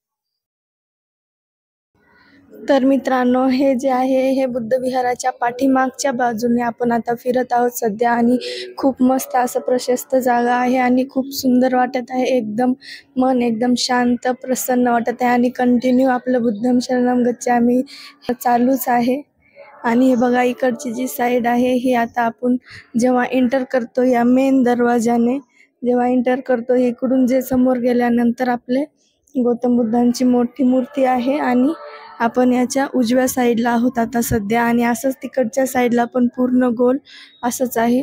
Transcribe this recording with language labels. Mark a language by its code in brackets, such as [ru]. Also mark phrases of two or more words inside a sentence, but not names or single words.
[mr] तर मित्रांनो, हे जे आहे हे बुद्ध विहाराच्या पाठीमागच्या बाजूने आपण आता फिरत आहोत सध्या आणि खूप मस्त असं प्रशस्त जागा आहे आणि खूप सुंदर वाटत आहे. एकदम मन एकदम शांत प्रसन्न वाटत आहे आणि कंटिन्यू आपलं [pi] बुद्धं शरणं गच्छामि [mr] चालूच आहे. आणि हे बघा इकडची जी साईड आहे ही आता आपण जेव्हा एंटर करतो या मेन दरवाजाने जेव्हा एंटर करतो इकडून जे समोर गेल्यानंतर आपले गौतम बुद्धांची मोठी मूर्ती आहे आणि आपण याच्या उजव्या साईडला आहोत आता सध्या आणि असंच तिकडच्या साईडला पण पूर्ण गोल असंच आहे.